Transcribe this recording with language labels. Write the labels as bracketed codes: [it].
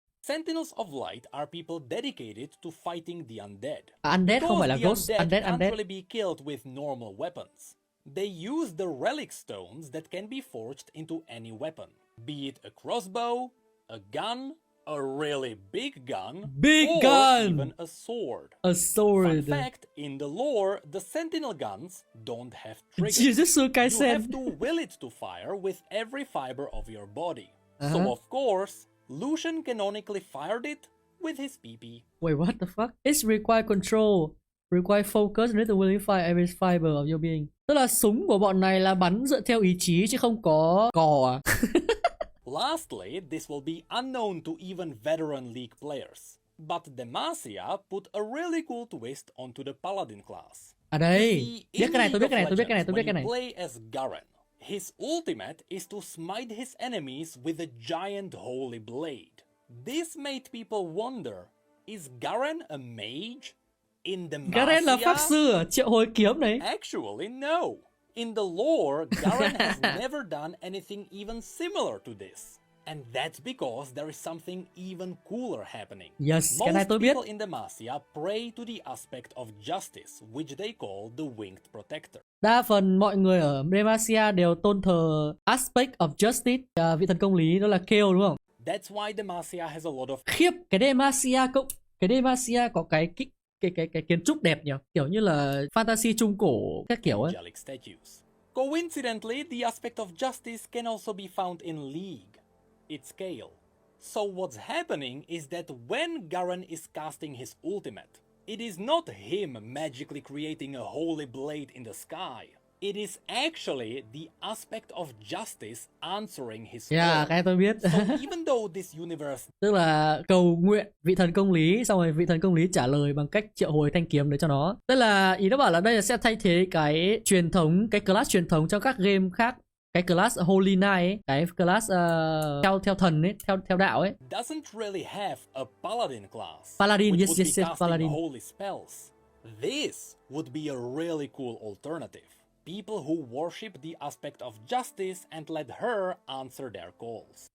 [en] Sentinels of Light are people dedicated to fighting the undead. [vi] Undead không phải là ghost, undead. [en] Can't really be killed with normal weapons. They use the relic stones that can be forged into any weapon, be it a crossbow, a gun, a really big gun, or even a sword. A sword. Fun fact, in the lore, the sentinel guns don't have triggers. You have to will it to fire with every fiber of your body. So of course, Lucian canonically fired it with his PP. Wait, what the fuck? It's require control, require focus, need to willingly fire every fiber of your being. [vi] Tức là súng của bọn này là bắn dựa theo ý chí chứ không có cò à? [en] Lastly, this will be unknown to even veteran League players. But Damasia put a really cool twist onto the Paladin class. [vi] À đây, tôi biết cái này. [en] Play as Garen. His ultimate is to smite his enemies with a giant holy blade. This made people wonder, is Garen a mage? In Damasia, [vi] Garen là pháp sư à? Triệu hồi kiếm này. [en] Actually, no. In the lore, Garen has never done anything even similar to this. And that's because there is something even cooler happening. [vi] Yes, cái này tôi biết. [en] People in Damasia pray to the aspect of justice, which they call the Winged Protector. [vi] Đa phần mọi người ở Damasia đều tôn thờ [en] aspect of justice, [vi] vị thần công lý, đó là Kale đúng không? [en] That's why Damasia has a lot of... [vi] Khiếp, cái Damasia có cái kiến trúc đẹp nhỉ, kiểu như là fantasy trung cổ các kiểu ấy. [en] Statues. Coincidentally, the aspect of justice can also be found in League. It's Kale. So what's happening is that when Garen is casting his ultimate, it is not him magically creating a holy blade in the sky. It is actually the aspect of justice answering his call. [vi] Cái tôi biết. [en] So even though this universe... [vi] Tức là cầu nguyện vị thần công lý, xong rồi vị thần công lý trả lời bằng cách triệu hồi thanh kiếm đấy cho nó. Tức là ý nó bảo là đây là sẽ thay thế cái truyền thống, cái class truyền thống trong các game khác. Cái class Holy Knight ấy, cái class theo thần ấy, theo đạo ấy. [en] Doesn't really have a paladin class. Paladin, yes, paladin. Holy spells. This would be a really cool alternative. People who worship the aspect of justice and let her answer their calls.